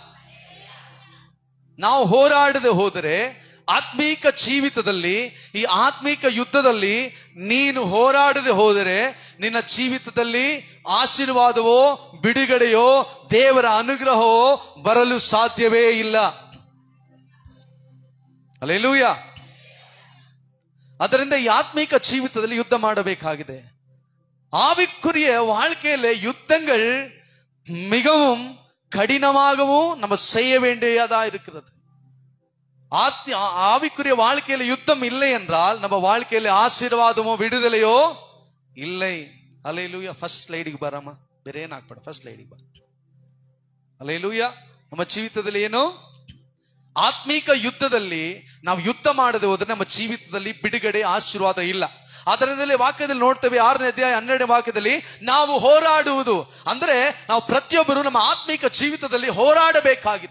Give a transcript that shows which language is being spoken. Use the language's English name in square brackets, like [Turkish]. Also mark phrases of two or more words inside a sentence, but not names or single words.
[Kannada] ನಾವು ಹೋರಾಡದೆ ಹೋದರೆ ಆತ್ಮೀಕ ಜೀವಿತದಲ್ಲಿ, ಈ ಆತ್ಮೀಕ ಯುದ್ಧದಲ್ಲಿ ನೀನು ಹೋರಾಡದೆ ಹೋದರೆ ನಿನ್ನ ಜೀವಿತದಲ್ಲಿ ಆಶೀರ್ವಾದವೋ ಬಿಡುಗಡೆಯೋ ದೇವರ ಅನುಗ್ರಹವೋ ಬರಲು ಸಾಧ್ಯವೇ ಇಲ್ಲ. ಹಲ್ಲೆಲೂಯ. ಅದರಿಂದ ಈ ಆತ್மீக [Tamil] ஜீவிதத்தில் யுத்த [Kannada] ಮಾಡಬೇಕಾಗಿದೆ. [Tamil] ஆவிக்குரிய வாழ்க்கையில யுத்தங்கள் மிகவும் கடினமாகவும் நம்ம செய்ய வேண்டியதா இருக்கிறது. ஆவிக்குரிய வாழ்க்கையில யுத்தம் இல்லை என்றால் நம்ம வாழ்க்கையில ஆசீர்வாதமோ விடுதலையோ இல்லை. அல்லேலூயா. [English] first slidige [Kannada] ಬರಮ್ಮ, ಬೇರೆ ಏನಾಗ್ಬೇಡ, [English] first slidige [Kannada] ಬರ. [Tamil] அல்லேலೂಯಾ. [Kannada] ನಮ್ಮ ಜೀವಿತದಲ್ಲಿ ಏನು, ಆತ್ಮೀಕ ಯುದ್ಧದಲ್ಲಿ ನಾವು ಯುದ್ಧ ಮಾಡದೆ ಹೋದ್ರೆ ನಮ್ಮ ಜೀವಿತದಲ್ಲಿ ಬಿಡುಗಡೆ ಆಶೀರ್ವಾದ ಇಲ್ಲ. ಅದರಿಂದಲೇ ವಾಕ್ಯದಲ್ಲಿ ನೋಡ್ತೇವೆ, 6ನೇ ಅಧ್ಯಾಯ 12ನೇ ವಾಕ್ಯದಲ್ಲಿ ನಾವು ಹೋರಾಡುವುದು ಅಂದ್ರೆ ನಾವು ಪ್ರತಿಯೊಬ್ಬರು ನಮ್ಮ ಆತ್ಮೀಕ ಜೀವಿತದಲ್ಲಿ ಹೋರಾಡಬೇಕಾಗಿದೆ.